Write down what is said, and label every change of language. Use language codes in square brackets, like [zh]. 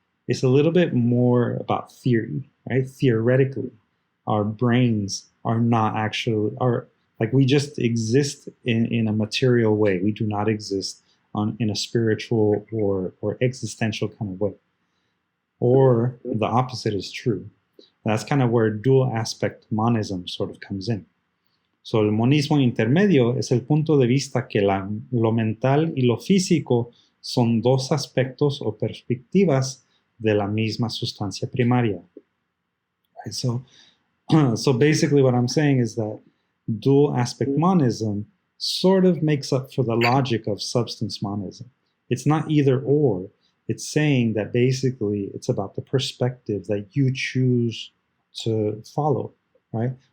[en] It's a little bit more about theory, right? Theoretically, our brains are not actually, like we just exist in a material way. We do not exist in a spiritual or existential kind of way. Or the opposite is true. That's kind of where dual aspect monism sort of comes in. [es] So el monismo intermedio es el punto de vista que lo mental y lo físico son dos aspectos o perspectivas de la misma sustancia primaria. [en] Right? So basically what I'm saying is that dual aspect monism sort of makes up for the logic of substance monism. It's not either or. It's saying that basically it's about the perspective that you choose to follow, right?